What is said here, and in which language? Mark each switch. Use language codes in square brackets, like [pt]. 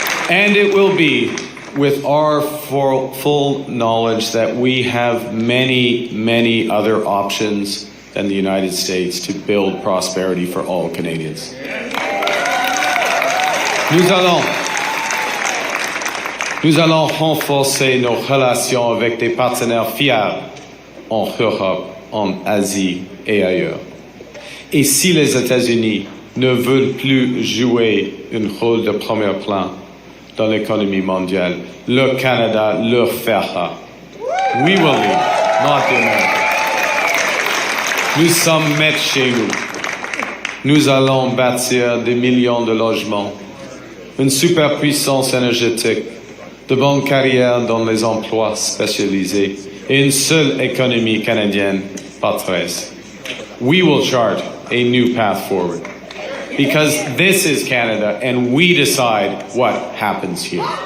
[en] And it will be with our full knowledge that we have many, many other options than the United States to build prosperity for all Canadians. [fr] Nous allons renforcer nos relations avec des partenaires fiables en Europe, en Asie et ailleurs. Et si les États-Unis ne veulent plus jouer un rôle de premier plan dans l'économie mondiale, le Canada le fera. [en] We will lead, not the Americans. [fr] Nous sommes maîtres chez nous. Nous allons bâtir des millions de logements, une superpuissance énergétique, de bonnes carrières dans les emplois spécialisés et une seule économie canadienne patronne. [en] We will chart a new path forward because this is Canada and we decide what happens here.